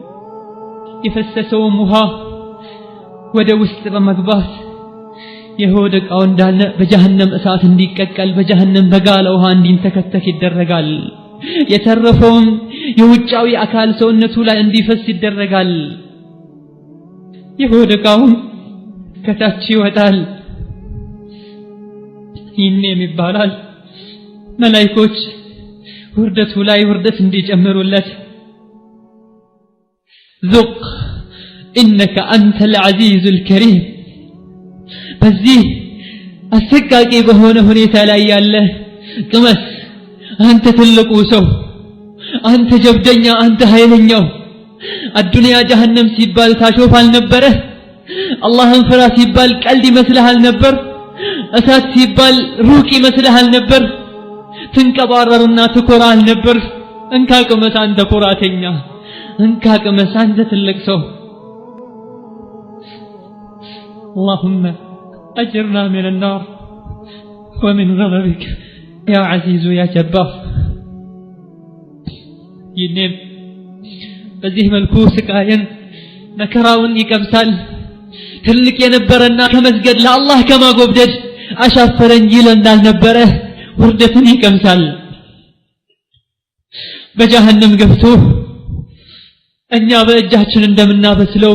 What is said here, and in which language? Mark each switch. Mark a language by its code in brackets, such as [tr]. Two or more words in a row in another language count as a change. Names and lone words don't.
[am] የፈሰሰው ውሃ ወደ ውስጥ በመግባት የሆድ ዕቃው እንዳለ በጀሃነም እሳት እንዲቀቀል በጀሃነም በጋለ ውሃ እንዲንተከተክ ይደረጋል የተረፈውን የውጫዊ አካል ሰውነቱ ላይ እንዲፈስ ይደረጋል የሆድ ዕቃው ከታች ይወጣል ይህንም ይባላል መላእክቶች ውርደቱ ላይ ውርደት እንዲጨምሩለት [ar] ذق انك انت العزيز الكريم [am] በዚህ አሰቃቂ በሆነ ሁኔታ ላይ ያለ ቅመስ አንተ ትልቁ ሰው አንተ ጀብደኛ አንተ ኃይለኛው አዱንያ ጀሃነም ሲባል ታሾፍ አልነበረ አላህን ፍራ ሲባል ቀልድ ይመስልሃል ነበር እሳት ሲባል ሩቅ ይመስልሃል ነበር ትንቀባረርና ትኮራል ነበር እንካ ቅመስ አንተ ኩራተኛ እንካ ቅመስ አንተ ትልቅ ሰው [ar] اللهم اجرنا من النار ومن غضبك يا عزيز يا جبار [am] ይንም በዚህ መልኩ ስቃየን መከራውን ይቀምሳል ትልቅ የነበረና ከመስገድ ለአላህ ከማጎብደድ አሻፈረኝ ይል እንዳልነበረ ውርደትን ይቀምሳል በጀሃነም ገብቶ እኛ በእጃችን እንደምናበስለው